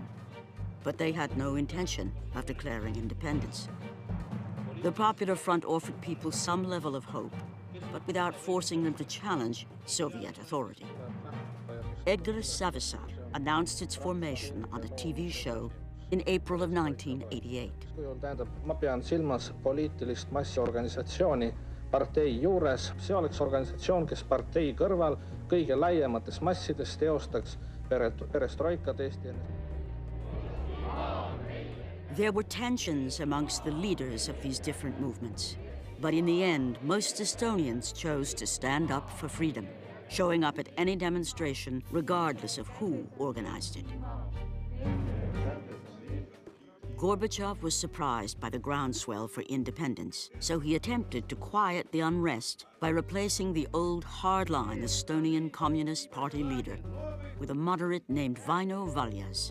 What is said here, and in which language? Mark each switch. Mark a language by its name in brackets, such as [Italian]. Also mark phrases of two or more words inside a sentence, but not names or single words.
[English] But they had no intention of declaring independence. The Popular Front offered people some level of hope, but without forcing them to challenge Soviet authority. Edgar Savisaar announced its formation on a TV show in April of 1988. [Estonian] Tähendab, ma pean silmas poliitilist massiorganisatsiooni partei juures. See oleks organisatsioon, kes partei kõrval kõige laiemates massides teostaks perestroikat Eesti. [English] There were tensions amongst the leaders of these different movements. But in the end, most Estonians chose to stand up for freedom, showing up at any demonstration regardless of who organized it. Gorbachev was surprised by the groundswell for independence, so he attempted to quiet the unrest by replacing the old hardline Estonian Communist Party leader with a moderate named Vaino Valjas.